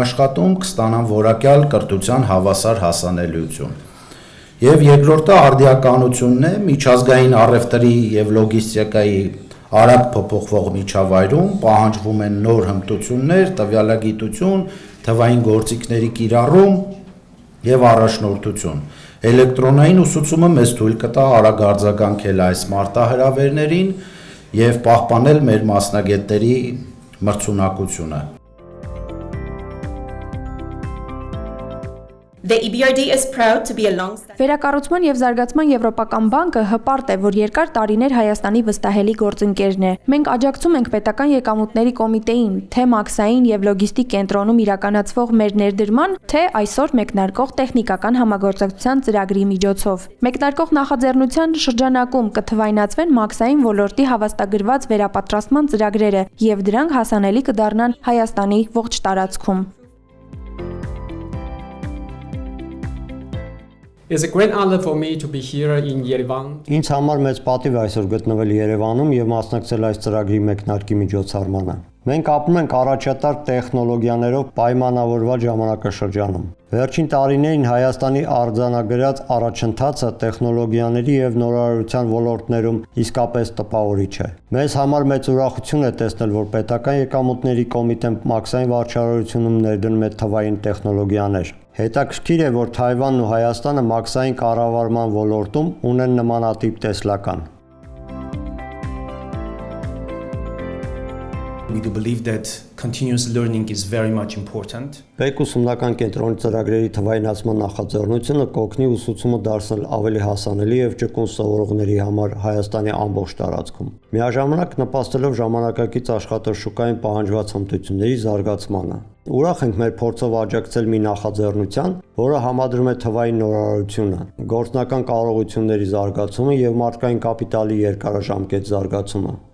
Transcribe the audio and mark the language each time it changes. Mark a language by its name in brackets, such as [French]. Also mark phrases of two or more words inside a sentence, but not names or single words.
[Armenian] աշխատում, կստանան որակյալ կրթության հավասար հասանելիություն։ Եվ երկրորդը արդիականությունն է, միջազգային առևտրի եւ լոգիստիկայի արագ փոփոխվող միջավայրում պահանջվում են նոր հմտություններ, տվյալագիտություն, թվային գործիքների կիրառում եւ առաջնորդություն։ Էլեկտրոնային ուսուցումը մեզ թույլ կտա արագ արձագանքել այս մարտահրավերներին եւ պահպանել մեր մասնագետների մրցունակությունը։ [English] The EBRD is proud to be a long-standing [Armenian] Վերակառուցման եւ զարգացման եվրոպական բանկը հպարտ է, որ երկար տարիներ Հայաստանի վստահելի գործընկերն է։ Մենք աջակցում ենք պետական եկամուտների կոմիտեին, թե մաքսային եւ լոգիստիկ կենտրոնում իրականացվող մեր ներդրման, թե այսօր մեկնարկող տեխնիկական համագործակցության ծրագրի միջոցով։ Մեկնարկող նախաձեռնության շրջանակում կթվայնացվեն մաքսային ոլորտի հավաստագրված վերապատրաստման ծրագրերը եւ դրանք հասանելի կդառնան Հայաստանի ողջ տարածքում։ [English] It's a great honor for me to be here in Yerevan. [Armenian] Ինձ համար մեծ պատիվ է այսօր գտնվել Երևանում եւ մասնակցել այս ծրագրի մեկնարկի միջոցառմանը։ Մենք ապրում ենք առաջատար տեխնոլոգիաներով պայմանավորված ժամանակաշրջանում։ Վերջին տարիներին Հայաստանի արձանագրած առաջընթացը տեխնոլոգիաների եւ նորարարության ոլորտներում իսկապես տպավորիչ է։ Մեզ համար մեծ ուրախություն է տեսնել, որ պետական եկամուտների կոմիտեն մաքսային վարչարարությունում ներդնում է թվային տեխնոլոգիաներ։ Հետաքրքիր է, որ Թայվանն ու Հայաստանը մաքսային կառավարման ոլորտում ունեն նմանատիպ տեսլական։ [English] We do believe that continuous learning is very much important. [Armenian] Բեք ուսումնական կենտրոնի ծրագրերի թվայնացման նախաձեռնությունը կօգնի ուսուցումը դարձնել ավելի հասանելի եւ ճկուն սովորողների համար Հայաստանի ամբողջ տարածքում։ Միաժամանակ նպաստելով ժամանակակից աշխատաշուկային պահանջված հմտությունների զարգացմանը։ Ուրախ ենք մեր փորձով աջակցել մի նախաձեռնության, որը համադրում է թվային նորարարությունը, գործնական կարողությունների զարգացումը եւ մարդկային կապիտալի երկարաժամկետ զարգացումը։